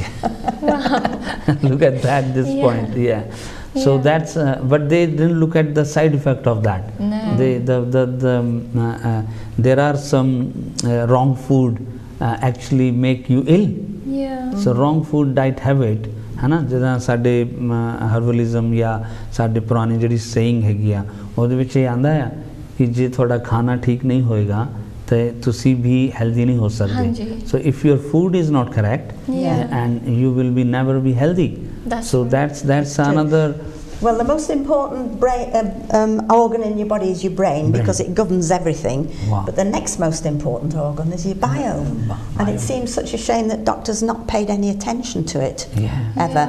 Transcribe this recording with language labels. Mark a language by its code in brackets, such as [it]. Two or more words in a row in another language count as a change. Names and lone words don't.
[en] Look at that, this point. So that's, but they didn't look at the side effect of that. There are some wrong food actually make you ill. So wrong food diet habit, [pa] ਹੈ ਨਾ, ਜਿਦਾ ਸਾਡੇ ਹਰਬਲਿਜ਼ਮ ਯਾ ਸਾਡੇ ਪੁਰਾਣੀ ਜਿਹੜੀ ਸੇਇੰਗ ਹੈਗੀ ਆ, ਉਹਦੇ ਵਿੱਚ ਇਹ ਆਂਦਾ ਆ ਕਿ ਜੇ ਥੋੜ੍ਹਾ ਖਾਣਾ ਠੀਕ ਨਹੀਂ ਹੋਏਗਾ ਤਾਂ ਤੁਸੀਂ ਵੀ healthy ਨਹੀਂ ਹੋ हाँ सकते. जी. [en] So if your food is not correct, Yeah. and you will be never be healthy. That's So right. that's another. Well, the most important organ in your body is your brain, because it governs everything. Wow. But the next most important organ is your biome. And it seems such a shame that doctors not paid any attention to it ever.